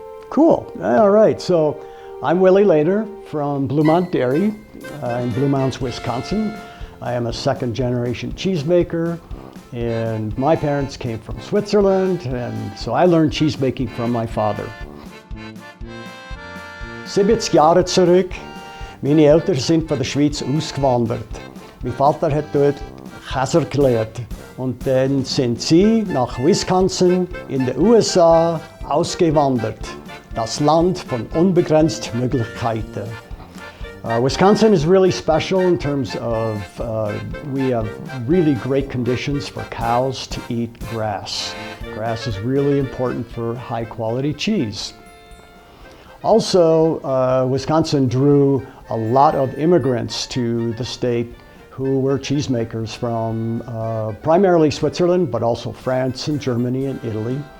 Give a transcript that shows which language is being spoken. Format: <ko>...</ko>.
<en>Cool. All right. So I'm Willi later from Bleu Mont Dairy in Blue Mountains, Wisconsin. I am a second-generation cheesemaker, and my parents came from Switzerland, and so I learned cheesemaking from my father.</en> <de>70 Jahre zurück, meine Eltern sind von der Schweiz ausgewandert. Mein Vater hat dort Käser gelehrt und dann sind sie nach Wisconsin in den USA ausgewandert. Das Land von unbegrenzt Möglichkeiten.</de> <en>Wisconsin is really special in terms of we have really great conditions for cows to eat grass. Grass is really important for high quality cheese. Also, Wisconsin drew a lot of immigrants to the state who were cheesemakers from primarily Switzerland, but also France and Germany and Italy.</en>